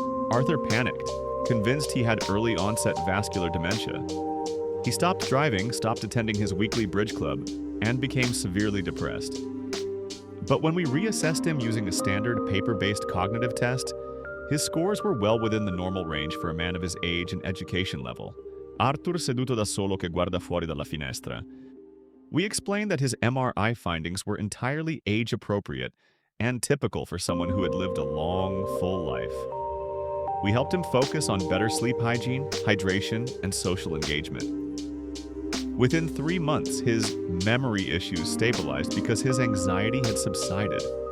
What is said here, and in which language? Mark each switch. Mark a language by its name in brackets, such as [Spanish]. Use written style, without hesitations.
[English] Arthur panicked, convinced he had early-onset vascular dementia. He stopped driving, stopped attending his weekly bridge club, and became severely depressed. But when we reassessed him using a standard paper-based cognitive test, his scores were well within the normal range for a man of his age and education level. [Italian] Arthur seduto da solo che guarda fuori dalla finestra. [English] We explained that his MRI findings were entirely age-appropriate and typical for someone who had lived a long, full life. We helped him focus on better sleep hygiene, hydration, and social engagement. Within 3 months, his memory issues stabilized because his anxiety had subsided.